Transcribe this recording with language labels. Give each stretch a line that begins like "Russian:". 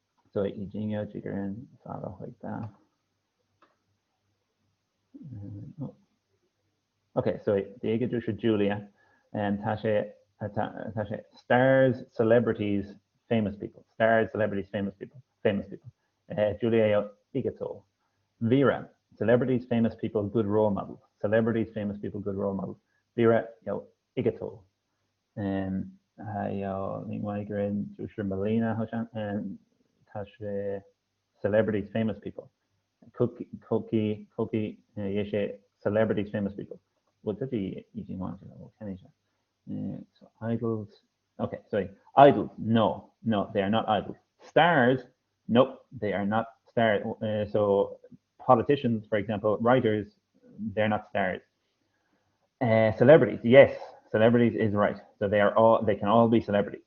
Chinese: 所以已经有几个人发了回答。 OK， 所以第一个就是 Julia， 她是
English: stars, celebrities, famous people. Stars, celebrities, famous people. Julia
Chinese: 有一个错。
English: Vera, celebrities, famous people, good role models. Celebrities, famous people, good role models.
Chinese: Vera 有一个错。还有另外一个人就是 Melina 好像，他是
English: celebrities, famous people. Cookie
Chinese: 也是
English: celebrities, famous people.
Chinese: 我自己已经忘记了，我看一下。
English: So idols. Okay, sorry. Idols, no, they are not idols. Stars, nope, they are not stars. So politicians, for example, writers, they're not stars. Celebrities, yes, celebrities is right. So they can all be celebrities.